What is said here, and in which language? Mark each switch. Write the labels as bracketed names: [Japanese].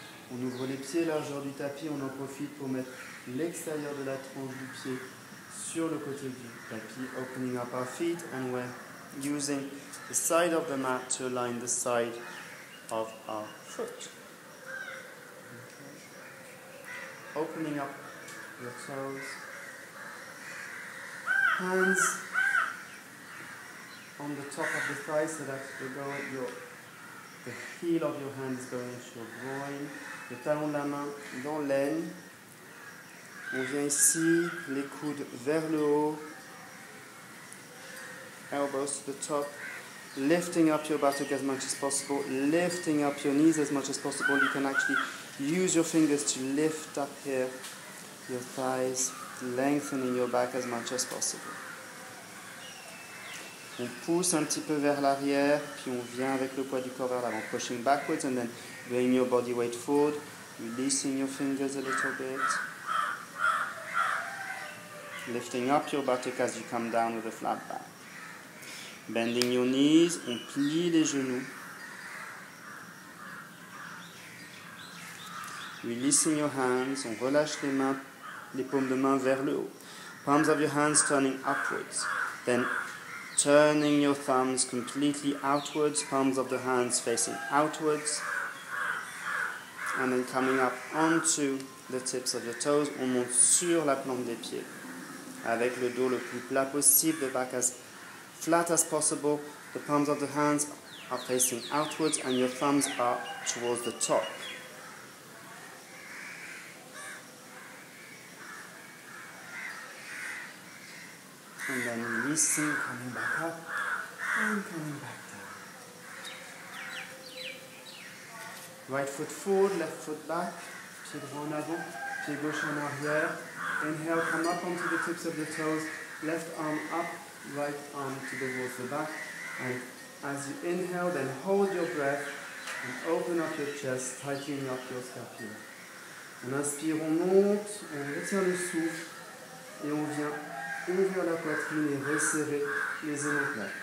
[French] On ouvre les pieds, largeur du tapis. On en profite pour mettre l'extérieur de la tranche du pied sur le côté du tapis. [English] Opening up our feet and we're using the side of the mat to align the side of our foot. Opening up your toes hands on the top of the thigh so that the heel of your hand is going into your groin. [French] Le talon de la main dans l'aine. On vient ici, les coudes vers le haut. [English] Elbows to the top. Lifting up your buttock as much as possible. Lifting up your knees as much as possible. You can actually use your fingers to lift up here your thighs, lengthening your back as much as possible. [French] On pousse un petit peu vers l'arrière, puis on vient avec le poids du corps vers l'avant. [English] Pushing backwards and then bring your body weight forward, releasing your fingers a little bit. Lifting up your buttock as you come down with a flat back. Bending your knees, [French] on plie les genoux. [English] Releasing your hands, [French] on relâche les mains, les paumes de main vers le haut. [English] Palms of your hands turning upwards. Then turning your thumbs completely outwards, palms of the hands facing outwards. And then coming up onto the tips of the toes, [French] on monte sur la plante des pieds. Avec le dos le plus plat possible, [English] the back as flat as possible. The palms of the hands are facing outwards and your thumbs are towards the top. And then releasing, coming back up and coming back down. Right foot forward, left foot back, [French] pied droit en avant, pied gauche en arrière. [English] Inhale, come up onto the tips of the toes, left arm up, right arm towards the back. And as you inhale, then hold your breath and open up your chest, tightening up your scapula. [French] On inspire, on monte, on retient le souffle et on vient ouvrir la poitrine et resserrer les omoplates.